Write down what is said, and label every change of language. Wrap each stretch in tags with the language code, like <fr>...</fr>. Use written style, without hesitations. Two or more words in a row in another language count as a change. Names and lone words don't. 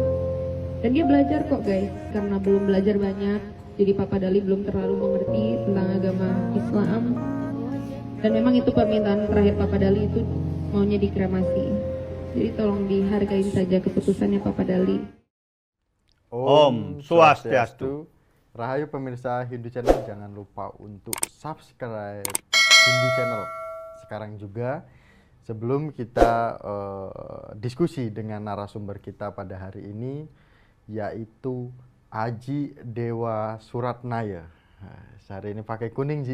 <id>Dan dia belajar kok guys, karena belum belajar banyak. Jadi Papa Dali belum terlalu mengerti tentang agama Islam. Dan memang itu permintaan terakhir Papa Dali, itu maunya dikremasi. Jadi tolong dihargain saja keputusannya Papa Dali.</id> <ban>Om Swastiastu.</ban> <id>Rahayu pemirsa Hindu Channel, jangan lupa untuk subscribe Hindu Channel sekarang juga. Sebelum kita diskusi dengan narasumber kita pada hari ini, yaitu Aji Dewa Suratnaya. Hari ini pakai kuning, Ji.</id>